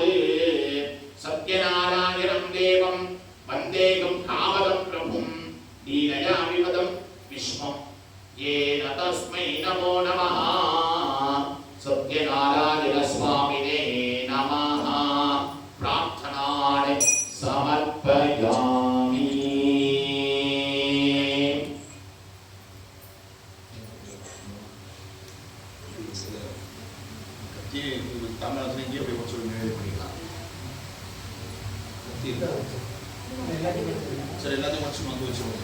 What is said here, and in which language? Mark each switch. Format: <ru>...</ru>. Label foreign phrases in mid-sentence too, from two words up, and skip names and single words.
<sa>सत्यनारायणं देवं वन्देकं कामदं प्रभुं दीनया विपदं विश्वं येन तस्मै नमो नमः. सत्यनारायण स्वामिने नमः. प्रार्थनान् समर्पयामि.</sa> <ta>தமிழ்நாட்டில் இங்கே போய் கொஞ்சம் நினைவு பண்ணிக்கலாம். சரி, எல்லாத்தையும் கொஞ்சம் வந்து வச்சுருவோம்.</ta>